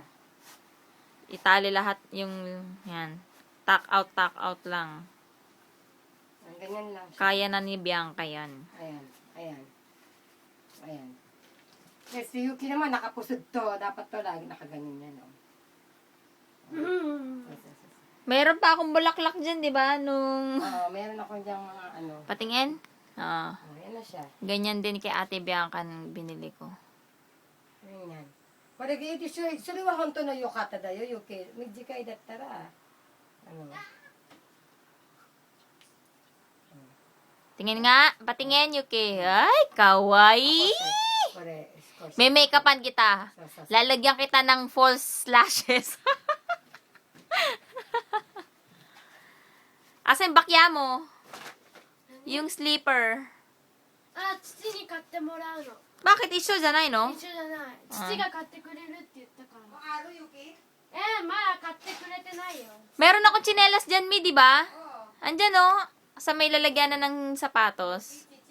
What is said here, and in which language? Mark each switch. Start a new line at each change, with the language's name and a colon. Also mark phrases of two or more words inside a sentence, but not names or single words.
Filipino: Itali lahat yung, yan. Tuck out lang. Ang ganyan lang siya. Kaya na ni Bianca yan. Ayan, ayan. Ayan. Yes, si Yuki naman, nakapusod to. Dapat to lagi nakaganyan yan, no?
Japanese: うん。
English: Yes, yes, yes.
Filipino: Meron pa akong bulaklak dyan, di ba? Nung Meron ako diyang mga ano. patingin. Ah, Ayan na siya. ganyan din kay Ate Bianca nung binili ko. Ayan.
Japanese: これがいいでしょ。それは本当の良かっただよ、余計。短いだったら、
Filipino: Tingin nga. Patingin, Yuki. Ay, kawaii!
Japanese: これ、少し。
Filipino: May make-upan kita.
Japanese: そうそうそう
Filipino: Lalagyan kita ng false lashes. Asa yung bakya mo? Yung slipper.
Japanese: あ、父に買ってもらうの。 Bakit isoじゃないの? 一緒じゃない。父が買ってくれるって言ったから。
Filipino: Araw, Yuki?
Japanese: まだ買ってくれてないよ。
Filipino: Meron akong tsinelas dyan, Mi, di ba? Oo. Andyan, oh. Sa may lalagyan na ng sapatos.